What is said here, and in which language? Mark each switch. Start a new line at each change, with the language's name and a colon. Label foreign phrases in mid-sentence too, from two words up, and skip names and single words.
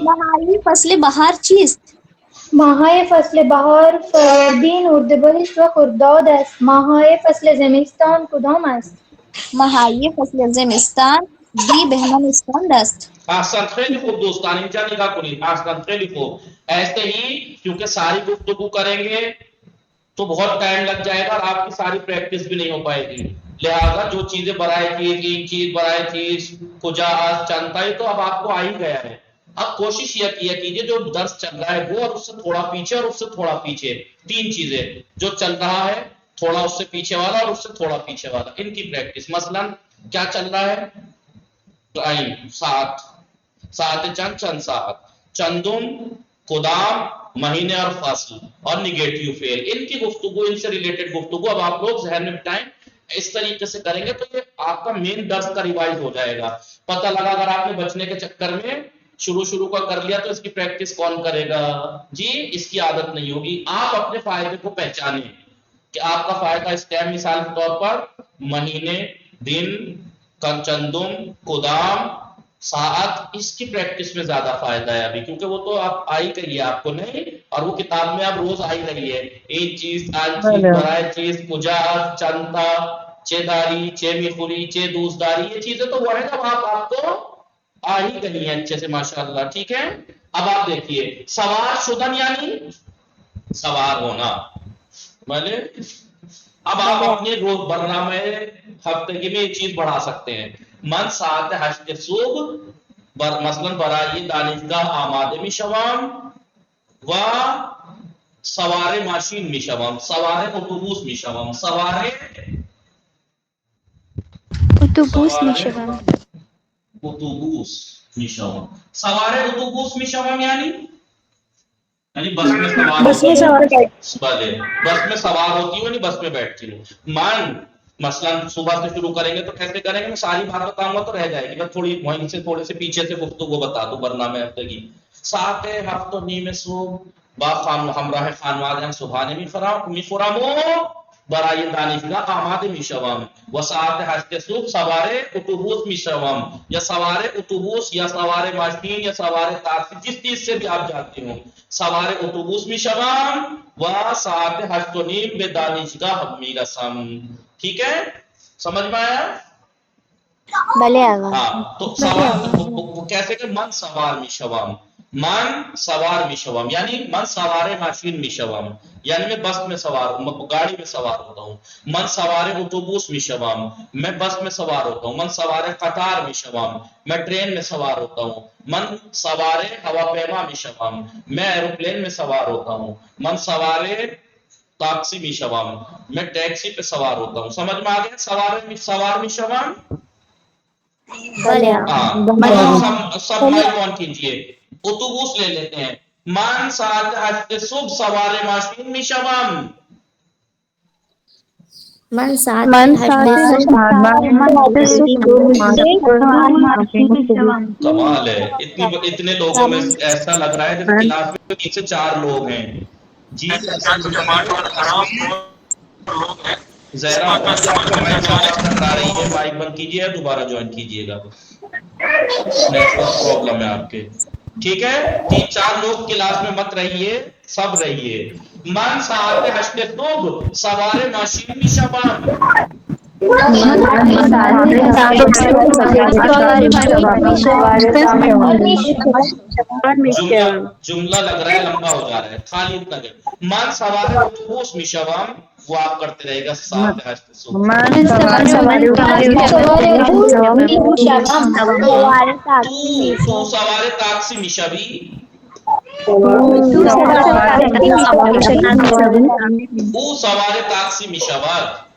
Persian: ماهای فصل بهار چیست؟ ماهای فصل بهار فروردین، اردیبهشت و خرداد است. ماهای فصل زمستان کدام است؟ ماهای فصل زمستان دی بهمن اسفند است. احسن، خیلی خوب دوستان، اینجا نگاه کنید. احسن، خیلی خوب.
Urdu: ایسے ہی کیونکہ ساری گفتگو کریں گے تو بہت ٹائم لگ جائے گا اور آپ کی ساری پریکٹس بھی نہیں ہو پائے گی. لہذا جو چیزیں
Persian: برائے چیز، ایک چیز برائے چیز، کجا چنتا
Urdu: ہے، تو اب آپ کو آ ہی گیا ہے. اب کوشش یہ کیا کیجئے جو درس چل رہا ہے وہ اور اس سے تھوڑا پیچھے اور اس سے تھوڑا پیچھے، تین چیزیں جو چل رہا ہے، تھوڑا اس سے پیچھے والا اور اس سے تھوڑا پیچھے والا، ان کی پریکٹس. مثلا کیا چل رہا ہے؟ ٹائم،
Persian: ساعت چند، چند ساعت، چندم، قدام،
Urdu: مہینے اور فصل اور نگیٹیو فعل، ان کی گفتگو، ان سے ریلیٹڈ گفتگو اب آپ لوگ ذہن میں بٹائیں. اس طریقے سے کریں گے تو یہ آپ کا مین درس کا ریوائز ہو جائے گا. پتہ لگا اگر آپ نے بچنے کے چکر میں شروع کا کر لیا تو اس کی پریکٹس کون کرے گا؟ جی اس کی عادت نہیں ہوگی. آپ اپنے فائدے کو پہچانیں کہ آپ کا فائدہ اس ٹائم، مثال کے طور پر مہینے، دن،
Persian: چندم، قدام، ساعت،
Urdu: اس کی پریکٹس میں زیادہ فائدہ ہے ابھی، کیونکہ وہ تو آپ آئی گئی ہے آپ کو نہیں، اور وہ کتاب میں اب روز آئی رہی ہے.
Persian: ایک چیز، آن چیز، برائے چیز، کجا، چنتا، چیداری، چے میخوری، چے دوزداری،
Urdu: یہ چیزیں تو وہ ہے جب آپ کو آ ہی گئی ہیں اچھے سے ماشاءاللہ. ٹھیک ہے. اب آپ دیکھیے
Persian: سوار شدن
Urdu: یعنی سوار ہونا. بھلے اب آپ اپنے روز
Persian: برنامہ ہفتگی
Urdu: میں یہ چیز بڑھا سکتے ہیں.
Persian: من ساعت 8 صبح مثلا برای دانشگاه آماده می شوم و سوار ماشین می شوم، سوار اتوبوس می شوم، سوار اتوبوس می شوم. اتوبوس می شوم. سوار اتوبوس می شوم یعنی
Urdu: بس میں سوار ہوتی ہوں. بھلے بس میں سوار ہوتی ہوں، بس میں بیٹھتی ہوں. من مثلا صبح سے شروع کریں گے تو کیسے کریں گے؟ میں ساری بات بتاؤں گا تو رہ جائے گی، بس تھوڑی وہیں سے تھوڑے سے پیچھے سے گفتگو بتا دوں
Persian: برنامه ہفتگی. ساعت 7:30 صبح با همراه خانواده‌ام صبحانه می‌خورم و برای دانشگاه آماده می‌شوم و ساعت 8 صبح سوار اتوبوس می‌شوم یا سوار اتوبوس یا سوار ماشین یا سوار تاکسی،
Urdu: جس چیز سے بھی آپ جاتے ہوں.
Persian: سوار اتوبوس می‌شوم و ساعت 8:30 به دانشگاه می‌رسم.
Urdu: ٹھیک ہے، سمجھ میں آیا؟
Persian: بلے آقا.
Urdu: ہاں تو سوار کیسے کہ
Persian: من سوار میشوم، من سوار میشوم یعنی من سوار ماشین میشوم
Urdu: یعنی میں بس میں سوار ہوں، گاڑی میں سوار ہوتا ہوں.
Persian: من سوار اتوبوس میشوم،
Urdu: میں بس میں سوار ہوتا ہوں.
Persian: من سوار قطار میشوم،
Urdu: میں ٹرین میں سوار ہوتا ہوں.
Persian: من سوار ہواپیما میشوم،
Urdu: میں ایروپلین میں سوار ہوتا ہوں.
Persian: من سوار ٹیکسی میشوم،
Urdu: میں ٹیکسی پہ سوار ہوتا ہوں. سمجھ میں آ گیا؟
Persian: سوار میشوم.
Urdu: سب مائک آن کیجئے. اتوبوس لے لیتے ہیں.
Persian: من ساعت 8 صبح سوار ماشین میشوم. من ساعت
Urdu: کمال ہے، اتنے لوگوں میں ایسا لگ رہا ہے جیسے کلاس میں 3 سے 4 لوگ ہیں. جی زہرا آپ کا مائک سے آواز ٹکرا رہی ہے، مائک بند کیجیے یا دوبارہ جوائن کیجیے گا، نیٹ ورک پرابلم ہے آپ کے. ٹھیک ہے، 3-4 لوگ کلاس میں مت رہیے، سب رہیے.
Persian: من ساعت 8 صبح سوار ماشین میشوم.
Urdu: جملہ لگ رہا ہے لمبا ہو جا رہا ہے، خالی اتنا کہ
Persian: من سوار اتوبوس میشوم،
Urdu: وہ آپ کرتے رہے گا.
Persian: ساعت 8 صبح تو سوار ٹیکسی میشوی، او سوار ٹیکسی میشود.